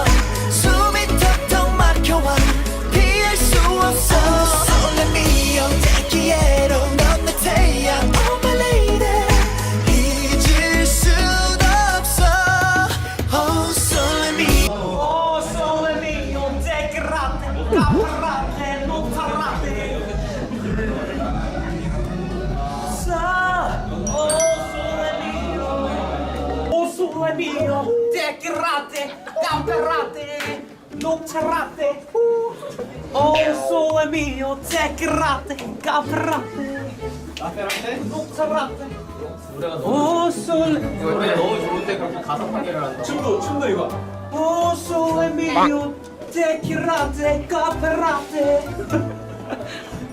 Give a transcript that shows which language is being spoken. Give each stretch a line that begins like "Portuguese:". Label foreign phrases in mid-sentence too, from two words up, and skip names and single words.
Korean: 숨이 턱턱 막혀와 피할 수 없어.
Italian: Oh, sole mio,
Spanish: te quiero,
Korean: 넘는 태양,
English: oh my lady,
Korean: 잊을 순 없어.
Italian: Oh, sole mio. Oh sole mio te grate caparate non parlate sa oh sole mio te grate caparate non parlate oh sole mio te grate caparate non parlate oh sole
Korean: 너무 좋은데 그렇게 가사 파괴를 한다. 춤도 이거.
Italian: Oh sole mio te grate caparate